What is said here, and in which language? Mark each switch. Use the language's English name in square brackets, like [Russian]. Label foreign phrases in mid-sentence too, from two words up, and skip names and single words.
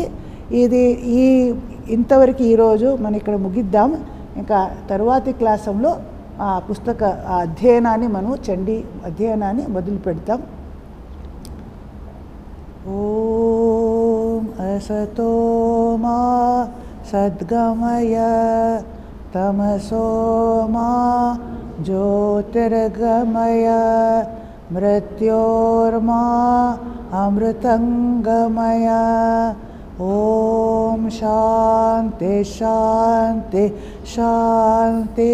[Telugu] ఇది ఇంతవరకు ఈరోజు మనం ఇక్కడ ముగిద్దాం. ఇంకా తరువాతి క్లాసంలో ఆ పుస్తక అధ్యయనాన్ని మనం చండీ అధ్యయనాన్ని మొదలు పెడతాం. [Sanskrit] ఓం అసతో మా సద్గమయ तमसो मा ज्योतिर्गमय मृत्योर्मा अमृतंगमय। ओम शांति शांति शांति।